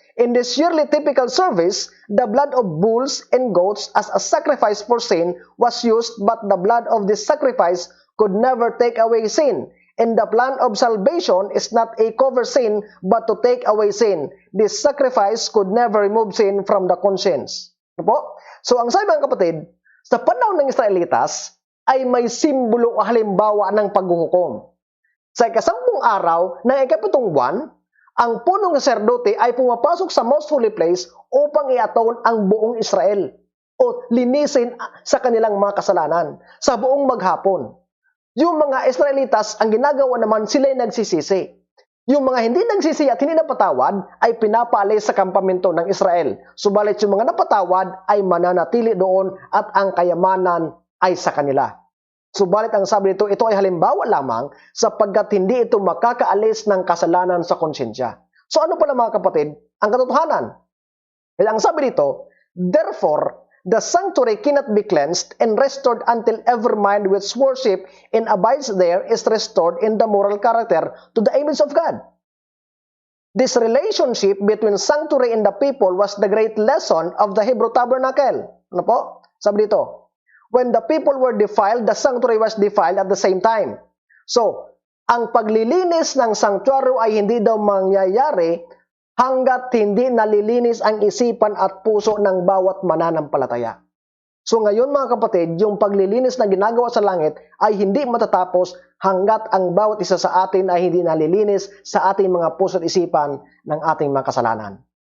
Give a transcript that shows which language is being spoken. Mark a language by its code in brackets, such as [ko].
[en] In this yearly typical service, the blood of bulls and goats as a sacrifice for sin was used, but the blood of this sacrifice could never take away sin. And the plan of salvation is not a cover sin, but to take away sin. This sacrifice could never remove sin from the conscience. [tl] Ano po? So ang sabi mga kapatid, sa panahon ng Israelitas, ay may simbolo o halimbawa ng paghuhukom. Sa ikasampung araw ng ikapitong buwan, ang punong saserdote ay pumapasok sa most holy place upang iaton ang buong Israel o linisin sa kanilang mga kasalanan sa buong maghapon. Yung mga Israelitas, ang ginagawa naman, sila ay nagsisisi. Yung mga hindi nagsisi at hindi napatawad ay pinapaalis sa kampamento ng Israel. Subalit yung mga napatawad ay mananatili doon at ang kayamanan ay sa kanila. Subalit ang sabi nito, ito ay halimbawa lamang sapagkat hindi ito makakaalis ng kasalanan sa konsensya. So ano pala mga kapatid? Ang katotohanan. Kaya ang sabi dito, [en] therefore, the sanctuary cannot be cleansed and restored until every mind which worship and abides there is restored in the moral character to the image of God. This relationship between sanctuary and the people was the great lesson of the Hebrew tabernacle. [tl] Ano po? Sabi dito, [en] when the people were defiled, the sanctuary was defiled at the same time. [tl] So, ang paglilinis ng sanctuary ay hindi daw mangyayari hanggat hindi nalilinis ang isipan at puso ng bawat mananampalataya. So ngayon mga kapatid, yung paglilinis na ginagawa sa langit ay hindi matatapos hanggat ang bawat isa sa atin ay hindi nalilinis sa ating mga puso at isipan ng ating mga kasalanan.